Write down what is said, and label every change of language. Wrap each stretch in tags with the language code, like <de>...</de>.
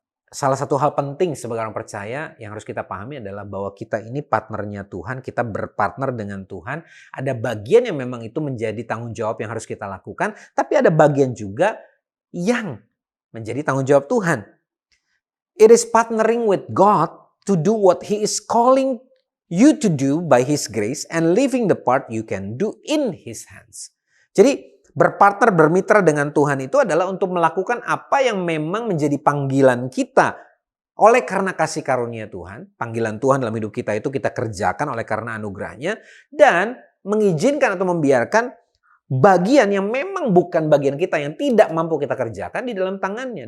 <id>salah satu hal penting sebagai orang percaya yang harus kita pahami adalah bahwa kita ini partnernya Tuhan, kita berpartner dengan Tuhan. Ada bagian yang memang itu menjadi tanggung jawab yang harus kita lakukan, tapi ada bagian juga yang menjadi tanggung jawab Tuhan.</id> <en>It is partnering with God to do what He is calling you to do by His grace and leaving the part you can do in His hands.</en> <id>Jadi berpartner, bermitra dengan Tuhan itu adalah untuk melakukan apa yang memang menjadi panggilan kita. Oleh karena kasih karunia Tuhan, panggilan Tuhan dalam hidup kita itu kita kerjakan oleh karena anugerahnya. Dan mengizinkan atau membiarkan bagian yang memang bukan bagian kita, yang tidak mampu kita kerjakan di dalam tangannya.</id>